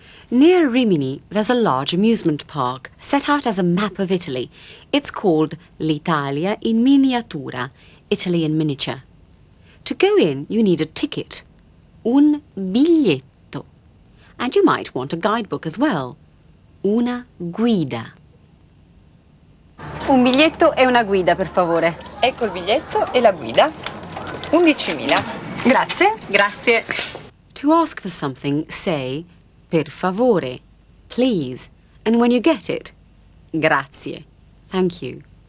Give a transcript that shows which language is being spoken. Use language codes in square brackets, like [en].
[en] Near Rimini, there's a large amusement park set out as a map of Italy. It's called L'Italia in miniatura, Italy in miniature. To go in, you need a ticket, [it] un biglietto. [en] And you might want a guidebook as well, [it] una guida. Un biglietto e una guida, per favore. Ecco il biglietto e la guida. 11.000. Grazie. Grazie. [en] To ask for something, say, [it] per favore, [en] please. And when you get it, [it] grazie, [en] thank you.